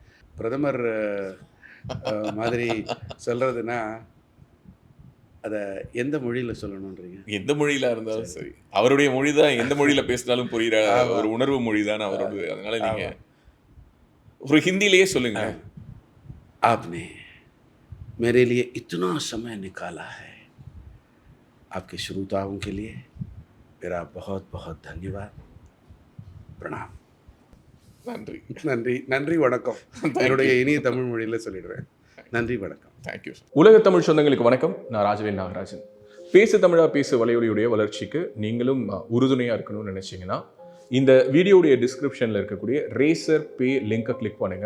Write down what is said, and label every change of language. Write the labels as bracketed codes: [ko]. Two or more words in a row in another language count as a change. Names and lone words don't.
[ta] பிரதமர் மாதிரி சொல்கிறதுனா அதை எந்த மொழியில் சொல்லணுன்றீங்க? எந்த மொழியில் இருந்தாலும் சரி, அவருடைய மொழி தான். எந்த மொழியில் பேசினாலும் புரிகிற ஒரு உணர்வு மொழி தான் அவரோட. அதனால நீங்கள் ஒரு ஹிந்திலேயே சொல்லுங்க. [hi] आपने मेरे लिए इतना समय निकाला है, आपके श्रोताओं के लिए मेरा बहुत बहुत धन्यवाद प्रणाम [ta] நன்றி. நன்றி நன்றி வணக்கம் என்னுடைய இனிய தமிழ் மொழியில் சொல்லிடுவேன். நன்றி வணக்கம். தேங்க்யூ. உலக தமிழ் சொந்தங்களுக்கு வணக்கம். நான் ராஜவேல் நாகராஜன். பேசு தமிழா பேசு வலையொலியுடைய வளர்ச்சிக்கு நீங்களும் உறுதுணையாக இருக்கணும்னு நினச்சிங்கன்னா இந்த வீடியோடைய டிஸ்கிரிப்ஷனில் இருக்கக்கூடிய ரேசர் பே லிங்கை கிளிக் பண்ணுங்கள்.